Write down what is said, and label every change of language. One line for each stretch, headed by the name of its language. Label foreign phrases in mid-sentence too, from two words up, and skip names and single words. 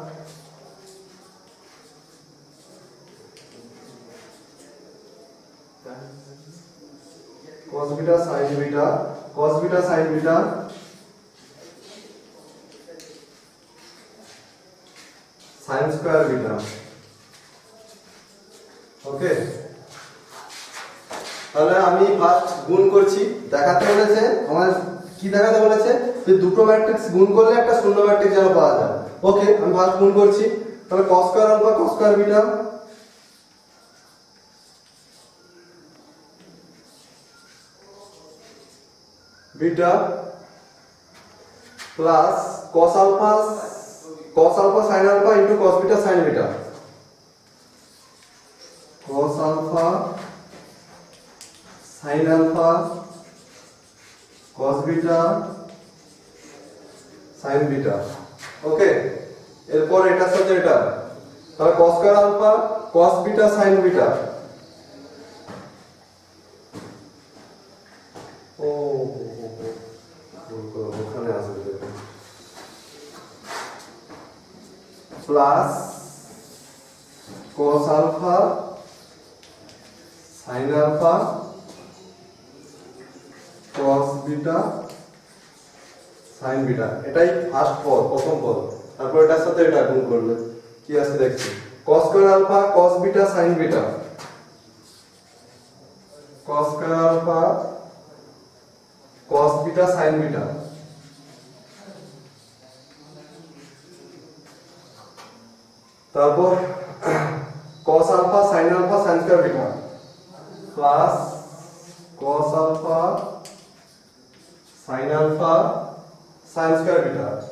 English: cos beta sin beta, cos beta sin beta, sin square beta।
Bangla: ওকে, তাহলে আমি ফার্স্ট গুণ করছি, দেখাতে বলেছে আমার কি দেখাতে বলেছে যে দুটো ম্যাট্রিক্স গুণ করলে একটা শূন্য ম্যাট্রিক্স যেন পাওয়া যায়। ওকে, আমি ফার্স্ট গুণ করছি, তাহলে
English: cos square alpha cos square beta beta plus cos alpha sin alpha into cos beta sin beta, cos alpha sin alpha cos beta sin beta.
Bangla: ওকে, এরপর এটার সাথে এটা, তাহলে
English: cos square alpha cos beta sin beta,
Bangla: ও ওখানে আসবে,
English: plus cos alpha sin alpha cos beta sin beta.
Bangla: এটাই ফার্স্ট পদ, প্রথম পদ। তারপর এটার সাথে এটা গুণ করলে কি আসে দেখছি,
English: cos square alpha cos beta sin beta, cos square alpha cos beta sin beta,
Bangla: তারপর
English: cos alpha sin alpha sin square beta plus cos alpha sin alpha sin square beta.